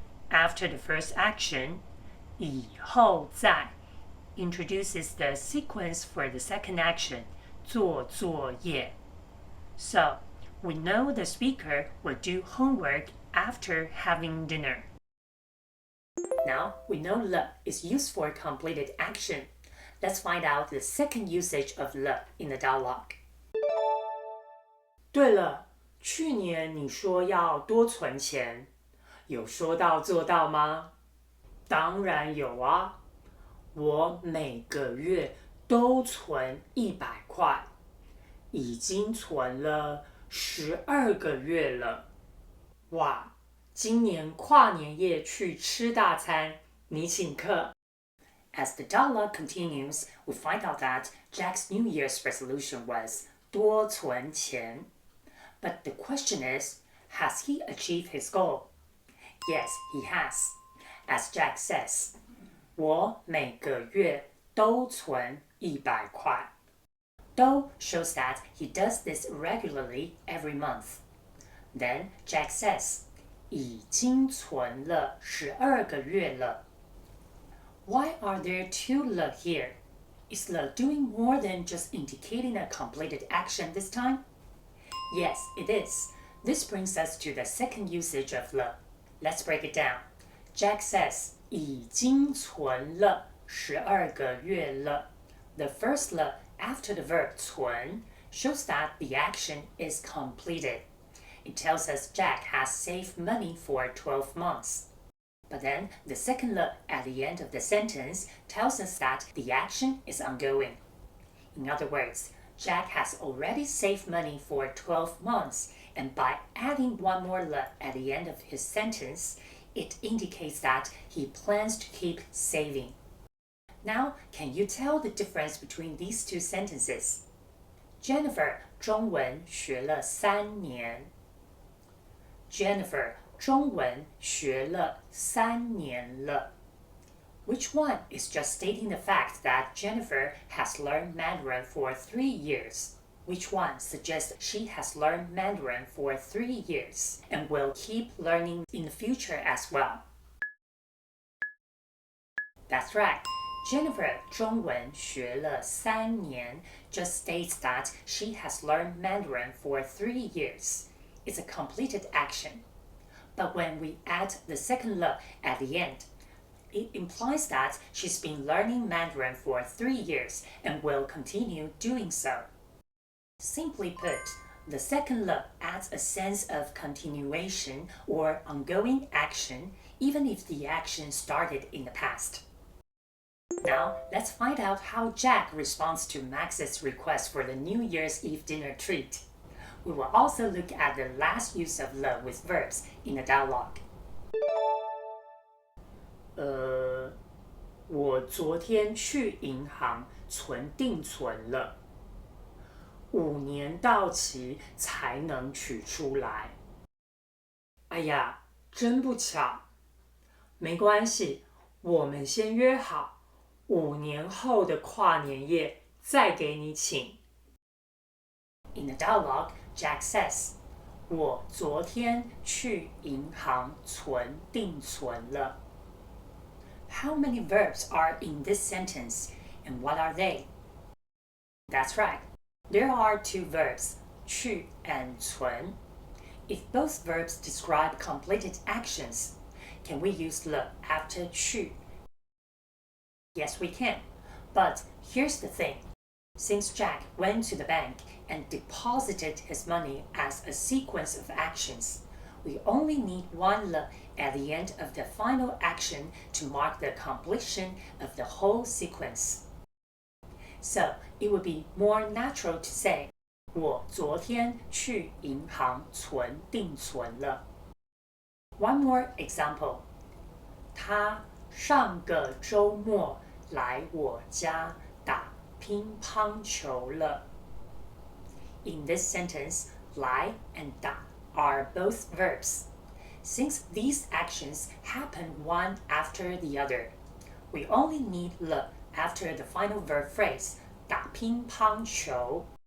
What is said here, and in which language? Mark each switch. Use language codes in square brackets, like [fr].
[en] After the first action, [zh] 以后再 [en] introduces the sequence for the second action, [zh] 做作业. [en] So, we know the speaker will do homework after having dinner. Now, we know 了 is used for completed action. Let's find out the second usage of 了 in the dialogue. [zh] 对了，去年你说要多存钱，有说到做到吗？当然有啊，我每个月都存100块，已经存了12个月了。哇，今年跨年夜去吃大餐，你请客。 [en] As the dialogue continues, we find out that Jack's New Year's resolution was [zh] 多存钱。 [en] But the question is, has he achieved his goal? Yes, he has. As Jack says, [zh] 我每个月都存100块。 [en] 都 shows that he does this regularly every month. Then Jack says, [zh] 已经存了12个月了。 [en] Why are there two 了 here? Is le doing more than just indicating a completed action this time? Yes, it is. This brings us to the second usage of le. Let's break it down. Jack says, [zh] 已经存了12个月了. [en] The first le after the verb 存 shows that the action is completed. It tells us Jack has saved money for 12 months. But then the second le at the end of the sentence tells us that the action is ongoing. In other words, Jack has already saved money for 12 months, and by adding one more le at the end of his sentence, it indicates that he plans to keep saving. Now, can you tell the difference between these two sentences? [zh] Jennifer 中文学了3年。 Jennifer 中文学了3年了。 [en] Which one is just stating the fact that Jennifer has learned Mandarin for 3 years? Which one suggests she has learned Mandarin for 3 years and will keep learning in the future as well? That's right. Jennifer [zh] 中文学了3年 [en] just states that she has learned Mandarin for 3 years. It's a completed action. But when we add the second le at the end, it implies that she's been learning Mandarin for 3 years and will continue doing so. Simply put, the second le adds a sense of continuation or ongoing action, even if the action started in the past. Now, let's find out how Jack responds to Max's request for the New Year's Eve dinner treat. We will also look at the last use of le with verbs in the dialogue. [zh] 我昨天去银行存定存了，5年到期才能取出来。哎呀，真不巧。没关系，我们先约好，5年后的跨年夜再给你请。 [en] In the dialogue, Jack says, [zh] 我昨天去银行存定存了。 [en] How many verbs are in this sentence, and what are they? That's right. There are 2 verbs, 去 and 存. If both verbs describe completed actions, can we use le after 去? Yes, we can. But here's the thing. Since Jack went to the bank and deposited his money as a sequence of actions, we only need one le at the end of the final action to mark the completion of the whole sequence. So it would be more natural to say, [zh] 我昨天去银行存定存了。 [en] One more example. [zh] 他上个周末来我家打乒乓球了。 [en] In this sentence, 来 and 打 are both verbs. Since these actions happen one after the other, we only need le after the final verb phrase 打乒乓球.